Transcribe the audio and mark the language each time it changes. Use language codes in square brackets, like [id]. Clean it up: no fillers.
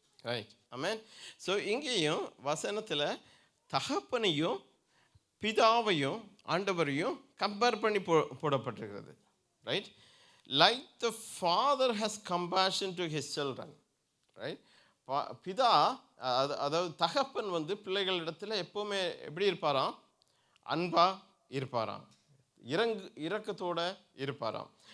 [ta] Right. ஆமென். So இங்கேயும் வசனத்தில் தகப்பனையும் பிதாவையும் ஆண்டவரையும் கம்பேர் பண்ணி போடப்பட்டிருக்கிறது. [en] Right? Like the father has compassion to his children. Right? [ta] பிதா அதாவது தகப்பன் வந்து பிள்ளைகளிடத்தில் எப்போவுமே எப்படி இருப்பாராம்? அன்பா இருப்பாராம், இரக்கத்தோடு இருப்பாராம்.